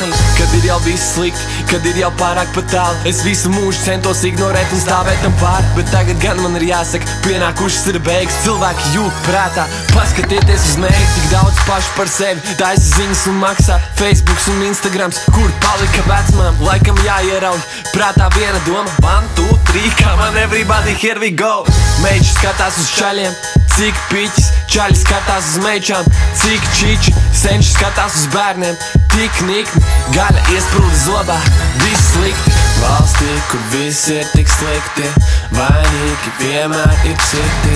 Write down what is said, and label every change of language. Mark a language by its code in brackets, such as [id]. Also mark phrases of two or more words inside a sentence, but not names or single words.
[lv] Kad ir jau viss slikti, kad ir jau pārāk pat tālu, es visu mūžu centos ignorēt un stāvēt tam pāri. Bet tagad gan man ir jāsaka, pienākušas ir beigas. Cilvēki jūg prātā, paskatieties uz mērķi, tik daudz paši par sevi taisa ziņas un maksā. Facebooks un Instagrams, kur palika vecmām. Laikam jāierauj prātā viena doma, 1, 2, 3, [en] come on everybody, here we go. [lv] Meiči skatās uz čaļiem, cik piķis, čaļi skatās uz meičām, cik čiči, senči skatās uz bērniem, tik nikni, gaļa iesprūda zobā, viss slikti. Valstī, kur viss ir tik slikti, vainīgi vienmēr ir citi.